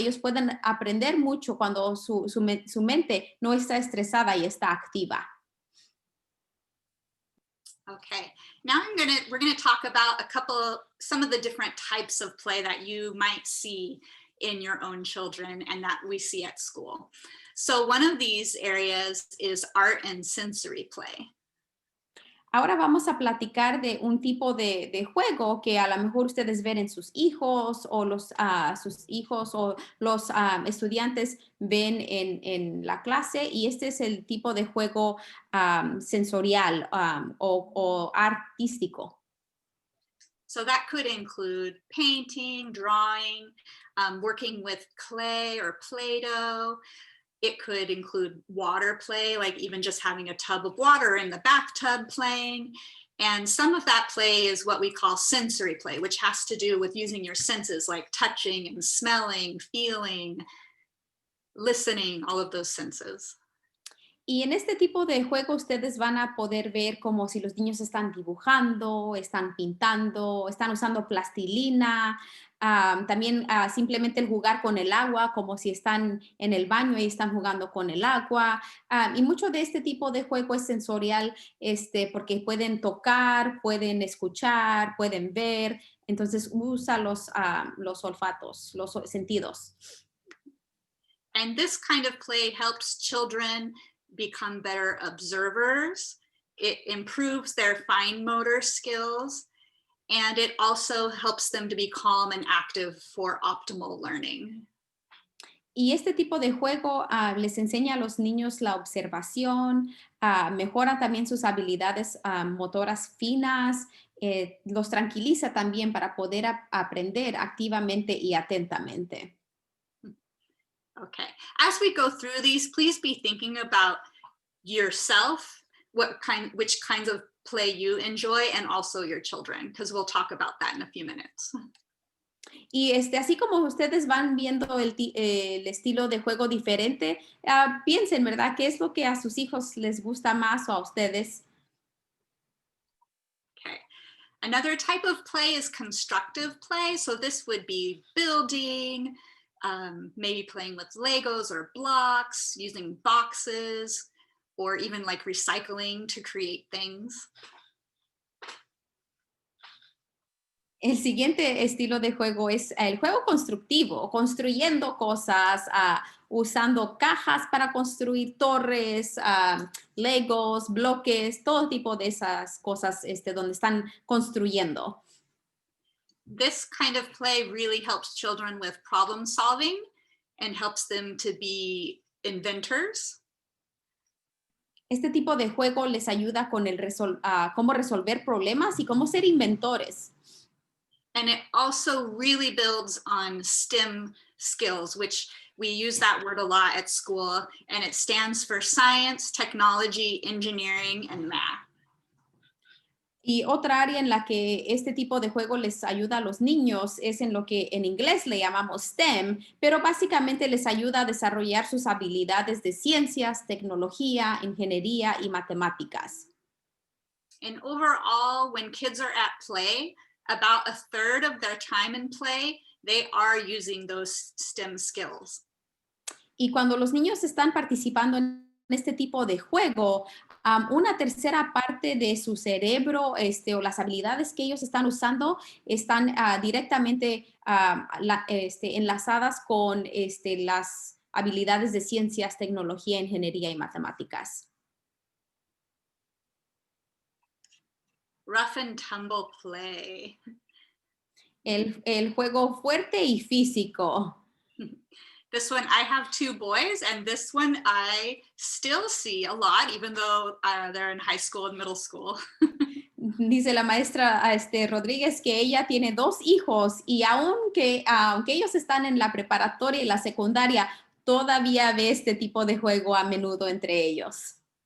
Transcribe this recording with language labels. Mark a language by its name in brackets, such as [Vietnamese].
[Spanish] Ellos pueden aprender mucho cuando su mente no está estresada y está activa. [English] Okay, now we're gonna talk about some of the different types of play that you might see in your own children and that we see at school. So one of these areas is art and sensory play. [Spanish] Ahora vamos a platicar de un tipo de juego que a lo mejor ustedes ven en sus hijos o sus hijos o los estudiantes ven en la clase, y este es el tipo de juego sensorial o artístico. [English] So that could include painting, drawing, working with clay or Play-Doh. It could include water play, like even just having a tub of water in the bathtub playing. And some of that play is what we call sensory play, which has to do with using your senses, like touching and smelling, feeling, listening, all of those senses. [Spanish] Y en este tipo de juego ustedes van a poder ver como si los niños están dibujando, están pintando, están usando plastilina, también simplemente el jugar con el agua, como si están en el baño y están jugando con el agua. Y mucho de este tipo de juego es sensorial, porque pueden tocar, pueden escuchar, pueden ver. Entonces usa los olfatos, los sentidos. [English] And this kind of play helps children become better observers. It improves their fine motor skills, and it also helps them to be calm and active for optimal learning. [Spanish] Y este tipo de juego les enseña a los niños la observación, mejora también sus habilidades motoras finas, los tranquiliza también para poder aprender activamente y atentamente. [English] Okay, as we go through these, please be thinking about yourself, which kinds of play you enjoy, and also your children, because we'll talk about that in a few minutes. [Spanish] Y así como ustedes van viendo el estilo de juego diferente, piensen, ¿verdad? ¿Qué es lo que a sus hijos les gusta más o a ustedes? [English] Okay, another type of play is constructive play. So this would be building, maybe playing with Legos or blocks, using boxes, or even like recycling to create things. [Spanish] El siguiente estilo de juego es el juego constructivo, construyendo cosas, usando cajas para construir torres, Legos, bloques, todo tipo de esas cosas donde están construyendo. [English] This kind of play really helps children with problem solving and helps them to be inventors. [Spanish] Este tipo de juego les ayuda con cómo resolver problemas y cómo ser inventores. [English] And it also really builds on STEM skills, which we use that word a lot at school, and it stands for science, technology, engineering, and math. [Spanish] Y otra área en la que este tipo de juego les ayuda a los niños es en lo que en inglés le llamamos STEM, pero básicamente les ayuda a desarrollar sus habilidades de ciencias, tecnología, ingeniería y matemáticas. [English] And overall, when kids are at play, about 1/3 of their time in play, they are using those STEM skills. [Spanish] Y cuando los niños están participando en este tipo de juego, una tercera parte de su cerebro o las habilidades que ellos están usando están directamente enlazadas con las habilidades de ciencias, tecnología, ingeniería y matemáticas. [English] Rough and tumble play. [Spanish] El juego fuerte y físico. [English] This one, I have 2 boys, and this one I still see a lot, even though they're in high school and middle school. [Spanish] Dice la maestra Rodríguez que ella tiene 2 hijos y aunque ellos están en la preparatoria y la secundaria, todavía ve este tipo de juego a menudo entre ellos.